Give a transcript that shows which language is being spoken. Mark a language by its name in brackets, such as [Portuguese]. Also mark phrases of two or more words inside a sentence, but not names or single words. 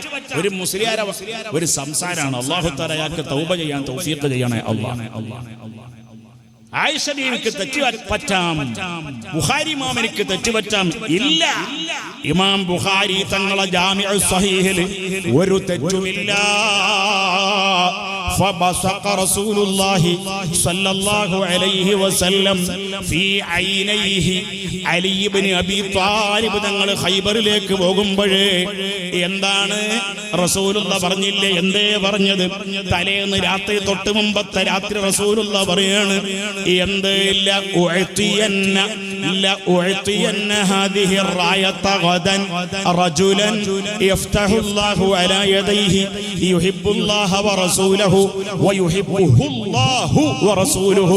[Malayalam] ഒരു മുസ്ലിയാര ഒരു സംസാരമാണ്. അല്ലാഹു തആല അയാൾക്ക് തൗബ ചെയ്യാൻ തൗഫീഖ് ചെയ്യണേ അല്ലാഹ്. ആയിഷ ബീവിക്ക് തെറ്റ് പറ്റാം, ബുഖാരി ഇമാമിന് തെറ്റ് പറ്റാം. ഇല്ല, ഇമാം ബുഖാരി തങ്ങളെ ജാമിഉ സ്വഹീഹിൽ ഒരു തെറ്റുമില്ല. [Arabic] فبصق رسول الله صلى الله عليه وسلم في عينيه [Malayalam] അലി ഇബ്നു അബീ ത്വാലിബ് തങ്ങൾ ഖൈബറിലേക്ക് പോകുമ്പോൾ എന്താണ് റസൂലുള്ള പറഞ്ഞില്ലേ? എന്തേ പറഞ്ഞത്? തലേന്ന് രാത്രി തൊട്ട് മുമ്പത്തെ രാത്രി റസൂലുള്ള പറയാണ്, എന്ത് ഇല്ല [Arabic] أعطين هذه الراية غدا رجلا يفتح الله على يديه يحب الله ورسوله ويحبه الله ورسوله.